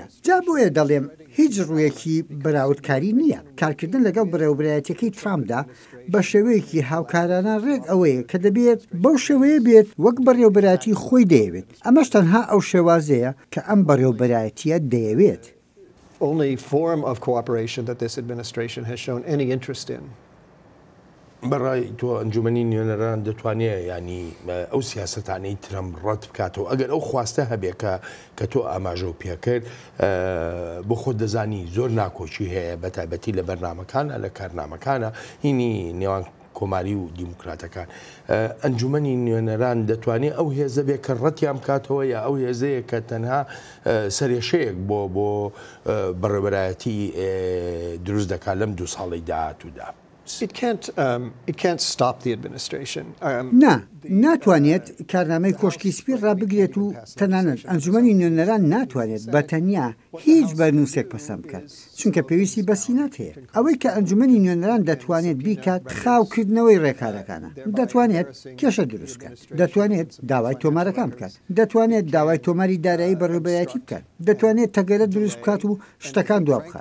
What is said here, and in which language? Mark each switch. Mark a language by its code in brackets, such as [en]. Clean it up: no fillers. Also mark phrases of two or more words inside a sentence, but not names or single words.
[ckb] جا بۆیە دەڵێم هیچ ڕوویەکی بەراوردکاری نییە. کارکردن لەگەڵ بەڕێوەبەرایەتەکەی ترامپدا بە شێوەیەکی هاوکارانە ڕێک ئەوەیە کە دەبێت بەو شێوەیە بێت وەک بەڕێوەبەرایەتی خۆی دەیەوێت. ئەمەش تەنها ئەو شێوازەیە کە ئەم بەڕێوەبەرایەتیە دەیەوێت. [en] Only form of cooperation that this administration has shown any interest in. [ckb] بەڕای تۆ ئەنجومەنی نوێنەران دەتوانێت ینی ئەو سیاسەتانەی ترامپ ڕەت بکاتەوە ئەگەر ئەو خواستە هەبێ کە تۆ ئاماژە و پێکرد بۆ خۆت دەزانی زۆر ناکۆچی هەیە بە تایبەتی لە بەرنامەکانە لە کارنامەکانە هینی نێوان کۆماری و دیموکراتەکان. ئەنجومەنی نوێنەران دەتوانێت ئەو هێزە بێ کە ڕەتیان بکاتەوە یا ئەو هێزەیە کە تەنها سەرێشەیەک بۆ بەڕێوەبەرایەتی دروست دەکات لەم 2 ساڵی داهاتوودا. [en] It can't stop the administration. [ckb] ناتوانێت کارنامەی کۆشکی سپی ڕابگرێت و تەنانەت ئەنجومەنی نوێنەران ناتوانێت بە تەنیا هیچ بەرنووسێک پەسەند بکات چونکە پێویستی بەسینات هەیە. ئەوەی کە ئەنجومەنی نوێنەران دەتوانێت بیکات خاوکردنەوەی ڕێکارەکانە دەتوانێت کێشە دروستکات دەتوانێت داوای تۆمارەکان بکات دەتوانێت داوای تۆماری دارایی بەڕێوەبەرایەتی بکات دەتوانێت تەگەرە دروست بکات و شتەکان دوا بخات.